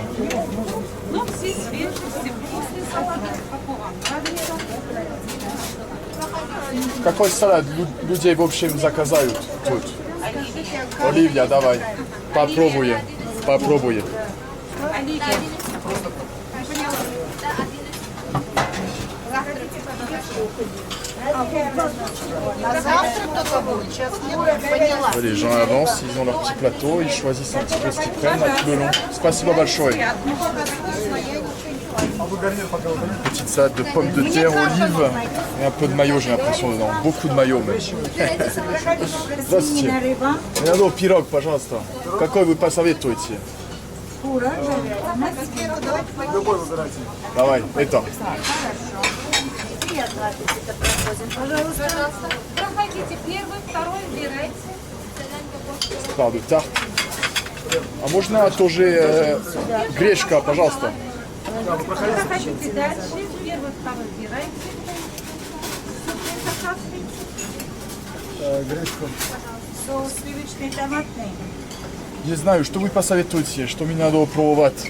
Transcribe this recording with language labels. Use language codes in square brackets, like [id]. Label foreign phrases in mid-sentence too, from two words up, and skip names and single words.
[ru] Ну, все свежие, все вкусные салаты. Какой вам нравится? Какой салат людей в общем заказают тут? Оливья, давай. Попробуем. Попробуем. Оливье. [fr] Les gens avancent, ils ont leur petit plateau, ils choisissent un petit peu ce qu'ils prennent là, tout le long. [ru] Спасибо большое. [fr] Petite salade de pommes de terre, olives et un peu de mayo, j'ai l'impression dedans. Beaucoup de mayo même. [ru] Здравствуйте. Мне надо пирог, пожалуйста. Какой вы посоветуете? Любой выбирайте. Давай, это. Проходите, первый, второй, выбирайте. [fr] Part de tarte. [ru] А можно тоже гречка, пожалуйста? Проходите дальше, первый, второй, выбирайте. Соус сливочный, томатный. Не знаю, что вы посоветуете, что мне надо пробовать?